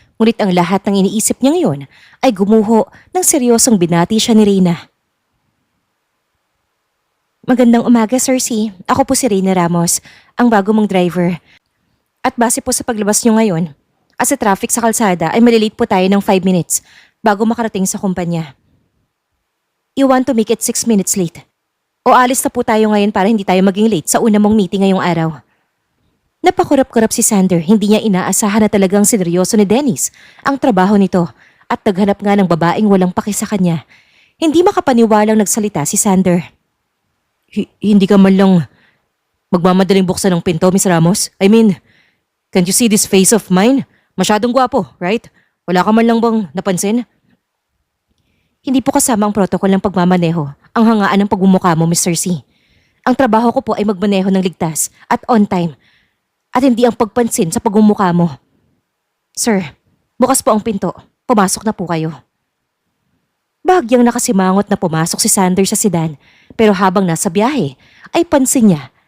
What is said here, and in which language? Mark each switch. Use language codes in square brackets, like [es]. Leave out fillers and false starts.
[tl] Ngunit ang lahat ng iniisip niya ngayon ay gumuho ng seryosong binati siya ni Reyna. Magandang umaga, Sir C. Ako po si Reyna Ramos, ang bago mong driver. At base po sa paglabas niyo ngayon, as sa traffic sa kalsada ay malilate po tayo ng 5 minutes bago makarating sa kumpanya. [en] You want to make it 6 minutes late? [tl] O alis na po tayo ngayon para hindi tayo maging late sa una mong meeting ngayong araw? Napakurap-kurap si Sander, hindi niya inaasahan na talagang sineryoso ni Dennis ang trabaho nito at naghanap nga ng babaeng walang paki sa kanya. Hindi makapaniwalang nagsalita si Sander. Hindi ka man lang magmamadaling buksan ng pinto, Miss Ramos? [en] I mean, can't you see this face of mine? [tl] Masyadong gwapo, right? Wala ka man lang bang napansin? Hindi po kasama ang protocol ng pagmamaneho, ang hangaan ng pagmumukha mo, Mr. C. Ang trabaho ko po ay magmaneho ng ligtas at on time. At hindi ang pagpansin sa pagmumukha mo. Sir, bukas po ang pinto. Pumasok na po kayo. Bahagyang nakasimangot na pumasok si Sander sa sedan, pero habang nasa biyahe, ay pansin niya